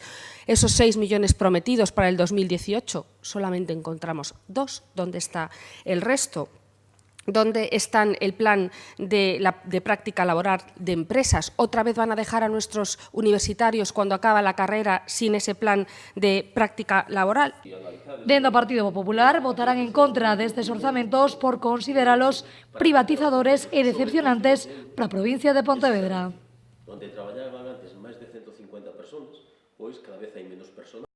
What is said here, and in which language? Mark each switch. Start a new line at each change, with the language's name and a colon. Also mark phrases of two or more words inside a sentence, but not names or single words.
Spanish: Esos 6 millones prometidos para el 2018, solamente encontramos 2. ¿Dónde está el resto? ¿Dónde están el plan de práctica laboral de empresas? ¿Otra vez van a dejar a nuestros universitarios cuando acaba la carrera sin ese plan de práctica laboral?
Galician: Dentro do Partido Popular votarán en contra destes orzamentos por consideralos privatizadores e decepcionantes para a provincia de Pontevedra. Onde traballaban antes máis de 150 persoas, pois cada vez hai menos persoas.